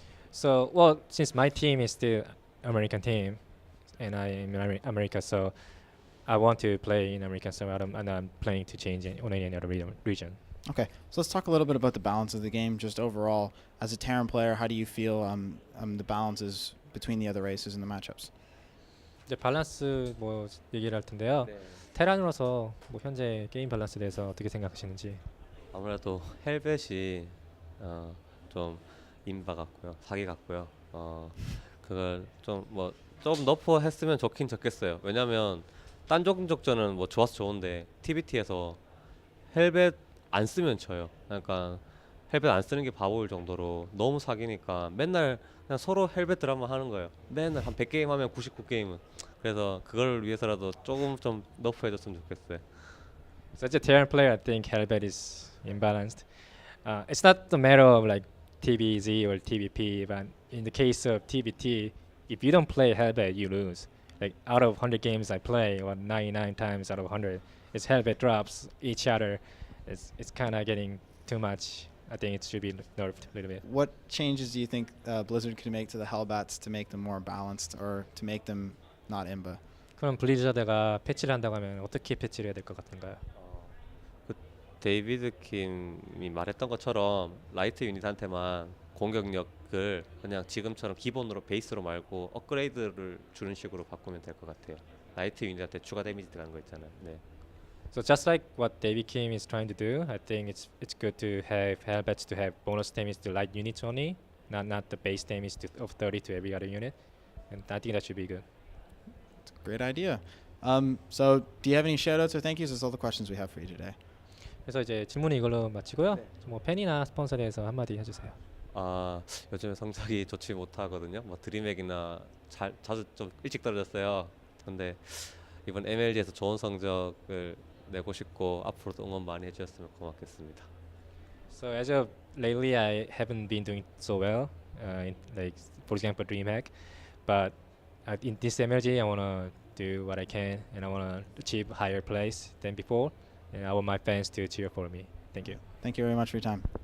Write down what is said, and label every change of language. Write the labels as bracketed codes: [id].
[en] So, well, since my team is still American team, and I am in America, so I want to play in American, so and I'm planning to change on any other region. Okay, so let's talk a little bit about the balance of the game, just overall. As a Terran player, how do you feel the balances between the other races and the matchups? [ko] 이제 밸런스 뭐 얘기를 할 텐데요. 네. 테란으로서 뭐 현재 게임 밸런스에 대해서 어떻게 생각하시는지. 아무래도 헬벳이 좀 인바 같고요, 사기 같고요. 그걸 좀 너프 했으면 좋긴 좋겠어요. 왜냐면 딴 종족전은 뭐 좋아서 좋은데 TBT에서 헬벳 안 쓰면 져요. 그러니까 헬벳 안 쓰는 게 바보일 정도로 너무 사기니까 맨날 그냥 서로 헬벳 드라마 하는 거예요. 맨날 한 100게임 하면 99게임은. 그래서 그걸 위해서라도 조금 좀 너프 해줬으면 좋겠어요. [en] So as a Terran player, I think Hellbat is imbalanced. It's not the matter of like TBZ or TBP, but in the case of TBT, if you don't play Hellbat, you lose. Like out of 100 games I play, or 99 times out of 100, it's Hellbat drops each other. It's kind of getting too much. I think it should be nerfed a little bit. What changes do you think Blizzard could make to the Hellbats to make them more balanced or to make them not imba? [ko] 그럼 블리자드가 패치를 한다고 하면 어떻게 패치를 해야 될 것 같은가요? 그 데이비드 킴이 말했던 것처럼 라이트 유닛한테만 공격력을 그냥 지금처럼 기본으로 베이스로 말고 업그레이드를 주는 식으로 바꾸면 될 것 같아요. 라이트 유닛한테 추가 데미지 들어가는 거 있잖아요. 네. [en] So just like what David Kim is trying to do, I think it's good to have Hellbats to have bonus damage to light units only, not the base damage of 30 to every other unit, and I think that should be good. Great idea. So do you have any shoutouts or thank yous? That's all the questions we have for you today. [ko] 그래서 이제 질문은 이걸로 마치고요. 뭐 팬이나 스폰서에 대해서 한마디 해주세요. 요즘에 성적이 좋지 못하거든요. 뭐 드림액이나 자주 좀 일찍 떨어졌어요. 근데 이번 MLG에서 좋은 성적을 내고 싶고 앞으로도 응원 많이 해주셨으면 고맙겠습니다. [en] So as of lately, I haven't been doing so well, in, like for example DreamHack, but in this MLG, I wanna do what I can, and I wanna achieve higher place than before, and I want my fans to cheer for me. Thank you. Thank you very much for your time.